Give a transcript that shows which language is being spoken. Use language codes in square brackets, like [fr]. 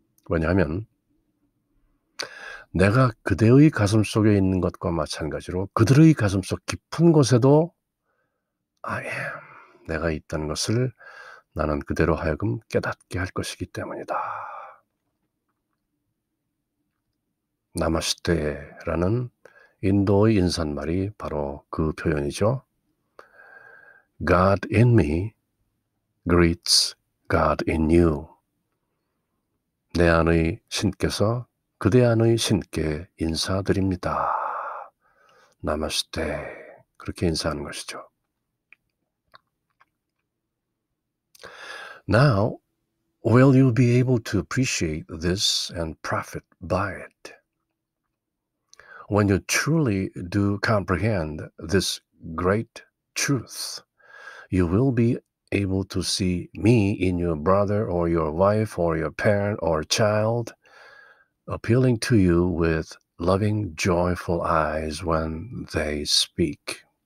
[ko] 왜냐하면 내가 그대의 가슴 속에 있는 것과 마찬가지로 그들의 가슴 속 깊은 곳에도 I am, 내가 있다는 것을 나는 그대로 하여금 깨닫게 할 것이기 때문이다. 나마스테라는 인도의 인사말이 바로 그 표현이죠. [en] God in me greets God in you. [ko] 내 안의 신께서 그대 안의 신께 인사드립니다. 나마스테. 그렇게 인사하는 것이죠. [en] Now, will you be able to appreciate this and profit by it? When you truly do comprehend this great truth, you will be able to see me in your brother or your wife or your parent or child, appealing to you with loving, joyful eyes when they speak.